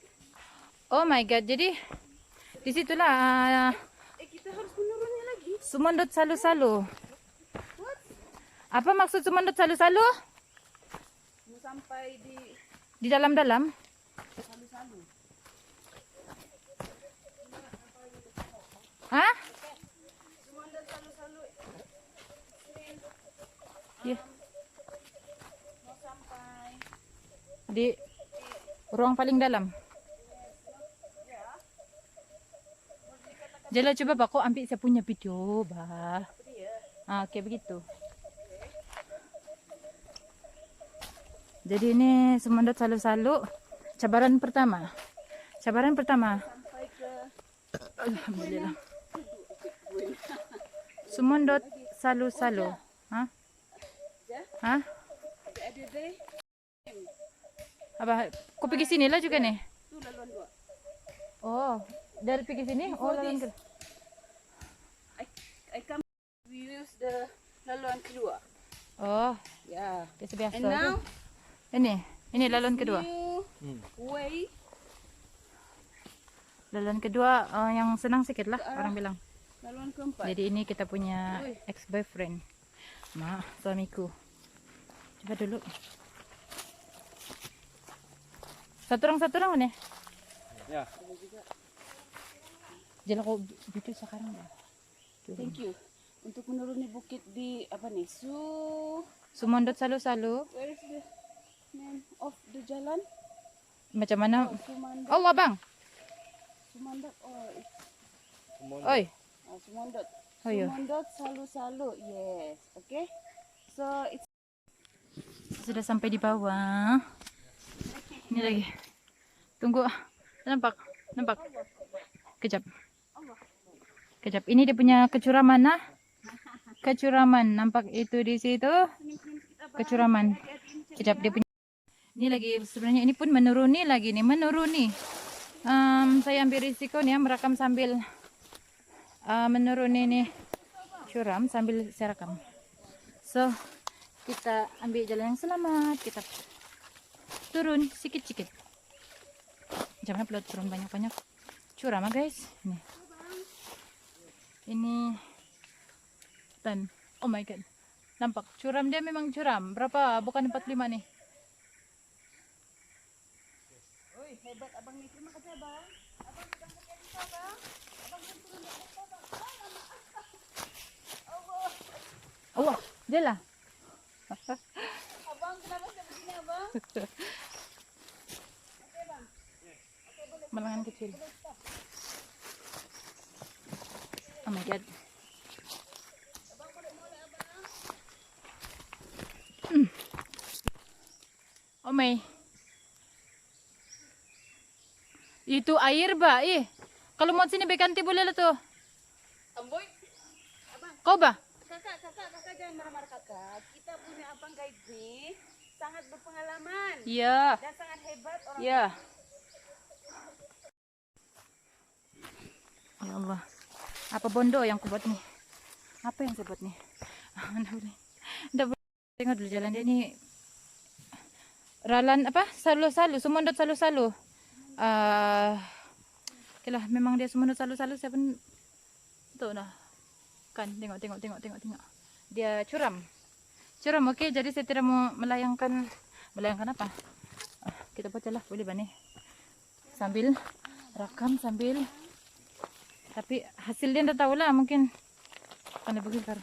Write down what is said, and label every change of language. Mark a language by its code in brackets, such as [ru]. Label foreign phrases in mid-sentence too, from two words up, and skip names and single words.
[en] Oh my god, [ms] jadi disitulah Kita harus menurunnya lagi. Sumondot Salu-Salu. [en] What? [ms] Apa maksud Sumondot Salu-Salu? Mau sampai Di dalam-dalam? Salu-Salu. Hah? Sumondot Salu-Salu. Ya. Mau sampai Di ruang paling dalam. Jala coba Pak, kok ambil saya punya video, bah. Oke, begitu. Jadi ini Sumondot Salu-Salu cabaran pertama. sampai ke Alhamdulillah. Sumondot Salu-Salu. Hah? Hah? ada deh. Apa? Kau pergi sini lah juga nih? Tuh laluan 2. Oh, dari pergi sini? Oh, laluan ke. [en] I come we use the [ms] laluan kedua. Oh, Ya. biasa-biasa. [en] And now [ms] Ini laluan kedua. [en] new way [ms] Laluan kedua yang senang sikit lah orang bilang. laluan keempat. Jadi ini kita punya ex-boyfriend. Suamiku. Coba dulu. Satu orang mana? Ya. Jalan kok gitu sekarang ya. [en] Thank you. [ms] Untuk menuruni bukit di apa nih? Sumondot salu-salu. [en] Where is the name of the jalan? [ms] Macam mana? Sumandot. Allah bang. Sumandot. [en] Oh, it's [ms] Oi. Sumandot. Oh iya. Sumandot salu-salu. [en] Yes. Okay. So it's [ms] Sudah sampai di bawah. Ini lagi. Tunggu. Nampak? Nampak? Kejap. Kejap. Ini dia punya kecuraman nah. Kecuraman. Nampak itu di situ. Kecuraman. Kejap dia punya. Ini lagi sebenarnya ini pun menuruni lagi nih, menuruni. Saya ambil risiko nih ya, merekam sambil menuruni nih curam sambil saya rekam. So, kita ambil jalan yang selamat, kita turun sikit-sikit. Jangan pelot turun banyak-banyak. Curam guys. Nih. Ini dan [en] oh my god. [ms] Nampak curam dia memang curam. Berapa? Bukan 45 nih. Oi, hebat abang nih. Terima kasih abang. Abang sudah pakai bisa abang. Abang belum turun dari atas abang. Allah. Allah, dia lah. Abang kenapa saya begini abang? Malangan kecil. [en] Oh my god. Oh my. [ms] Itu air ba? Kalau mau sini bekanti boleh lah tuh. Amboy. Abang, Kau ba? kakak jangan marah-marah kakak. Kita punya abang guide nih sangat berpengalaman Iya. dan sangat hebat orang. Iya. Ya Allah. Apa bondo yang kubuat nih? Apa yang saya buat nih? Nggak boleh. Tengok dulu jalan dia ini. Ralan apa? Salu-salu, Sumondot salu-salu. Oke lah, memang dia Sumondot salu-salu saya pun tuh nah. Kan tengok. Dia curam. Curam oke, jadi saya tidak mau melayangkan apa? Kita baca lah, boleh ba nih? Sambil rakam sambil tapi hasilnya ndak tahu lah, mungkin karena begitu.